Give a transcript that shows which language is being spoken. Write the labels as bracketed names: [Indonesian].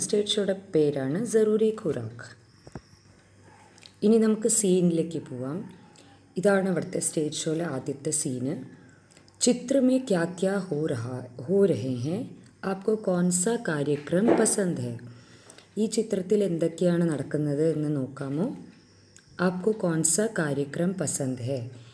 [Malayalam] Stage ഷോയുടെ പേരാണ് ज़रूरी खुराक. ഇനി നമുക്ക് സീനിലേക്ക് പോവാം. ഇതാണ് ഇവിടുത്തെ സ്റ്റേജ് ഷോയിലെ ആദ്യത്തെ സീന്. [Hindi] ചിത്ര में क्या क्या हो रहे हैं आपको कौन सा कार्यक्रम पसंद है? [Malayalam] ഈ ചിത്രത്തിൽ എന്തൊക്കെയാണ് നടക്കുന്നത് എന്ന് നോക്കാമോ? [Hindi] आपको कौन सा कार्यक्रम पसंद है?